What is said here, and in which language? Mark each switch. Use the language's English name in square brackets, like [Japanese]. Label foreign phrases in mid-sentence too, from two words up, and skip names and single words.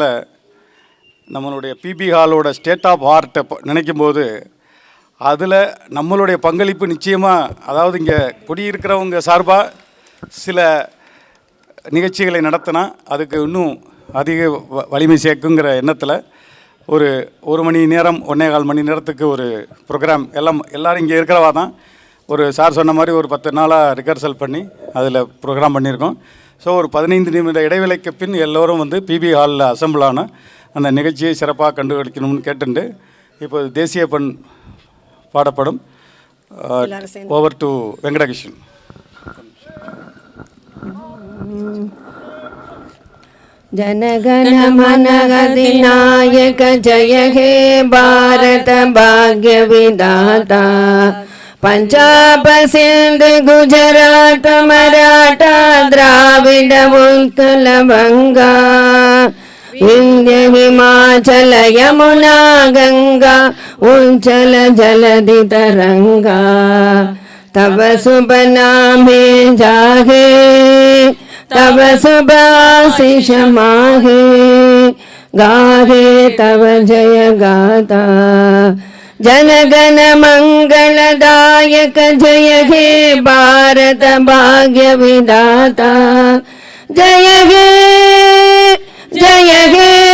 [Tamil] நம்மளுடைய பிபி ஹாலோட [English] state of the art [Tamil] நினைக்கும்போது அதில் நம்மளுடைய பங்களிப்பு நிச்சயமாக, அதாவது இங்கே குடியிருக்கிறவங்க சார்பாக சில நிகழ்ச்சிகளை நடத்தினா அதுக்கு இன்னும் அதிக வலிமை சேர்க்குங்கிற எண்ணத்தில் ஒரு மணி நேரம் 1.25 மணி நேரத்துக்கு ஒரு ப்ரோக்ராம் எல்லோரும் இங்கே இருக்கிறவா தான் ஒரு சார் சொன்ன மாதிரி ஒரு 10 நாளாக ரிஹர்சல் பண்ணி அதில் ப்ரோக்ராம் பண்ணியிருக்கோம். ஸோ ஒரு 15 நிமிட இடைவேளைக்கு பின் எல்லோரும் வந்து பிபி ஹாலில் அசம்பிள் ஆன அந்த நிகழ்ச்சியை சிறப்பாக கண்டுகளிக்கணும்னு கேட்டுண்டு இப்போ தேசிய பண் பாடப்படும். [English] over to வெங்கடகிருஷ்ணன். [Bangla] জনগণ মন অধিনায়ক জয় হে ভারত ভাগ্য বিধাতা পঞ্জাব সিন্ধ গুজরাট মরাঠা দ্রাবিড় উৎকল বঙ্গ বিন্ধ্য হিমাচল যমুনা গঙ্গা উচ্ছল জলধি তরঙ্গ তব শুভ নামে জাগে তব শুভ আশিস মাগে গাহে তব জয় গাথা জনগণ মঙ্গলদায়ক জয় হে ভারত ভাগ্য বিধাতা জয় হে জয় হে